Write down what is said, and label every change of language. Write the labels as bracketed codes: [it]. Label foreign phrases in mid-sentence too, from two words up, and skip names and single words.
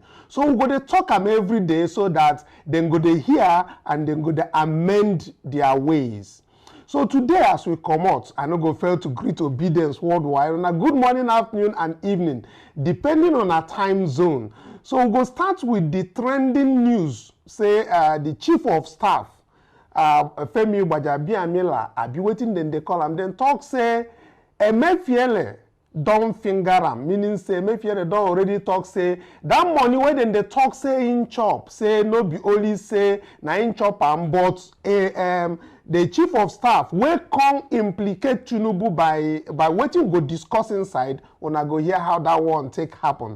[pcm] So we go to talk them every day so that then go to hear and then go to amend their ways. So today, as we come out, I no go fail to greet Obedience worldwide on a good morning, afternoon, and evening, depending on our time zone. So we go start with the trending news. Say the Chief of Staff, Femi Gbajabiamila, abi wetin dem dey call am. Then talk say Emefiele don finger am, meaning say Emefiele don already talk say that money wey dem dey talk say in chop, say no be only say na in chop am, but the Chief of Staff wey come implicate Tinubu by wetin go discuss inside, una go hear how that one take happen.